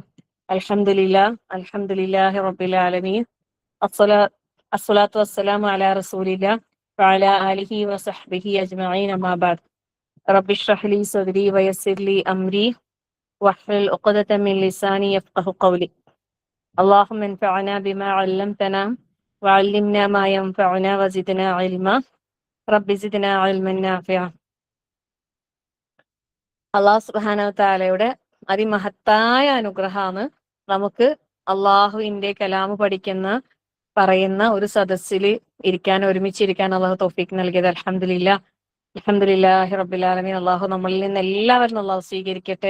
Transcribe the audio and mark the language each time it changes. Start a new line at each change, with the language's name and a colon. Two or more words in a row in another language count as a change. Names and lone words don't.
Arabic: الحمد لله رب العالمين. الصلاة والسلام على رسول الله وعلى آله وصحبه أجمعين. أما بعد. رب اشرح لي صدري ويسر لي أمري واحلل عقدة من لساني يفقهوا قولي. اللهم انفعنا بما علمتنا وعلمنا ما ينفعنا وزدنا علما رب زدنا علما نافعا.
Malayalam: അള്ളാഹു
Arabic: سبحانه تعالى
Malayalam: അതിമഹത്തായ അനുഗ്രഹമാണ് നമുക്ക് അള്ളാഹുവിന്റെ കലാമ് പറയുന്ന ഒരു സദസ്സിൽ ഇരിക്കാൻ, ഒരുമിച്ചിരിക്കാൻ അള്ളാഹു തൗഫീഖ് നൽകിയത്.
Arabic: الحمد لله الحمد لله رب العالمين.
Malayalam: അള്ളാഹു നമ്മളിൽ നിന്ന് എല്ലാവരും അള്ളാഹു സ്വീകരിക്കട്ടെ.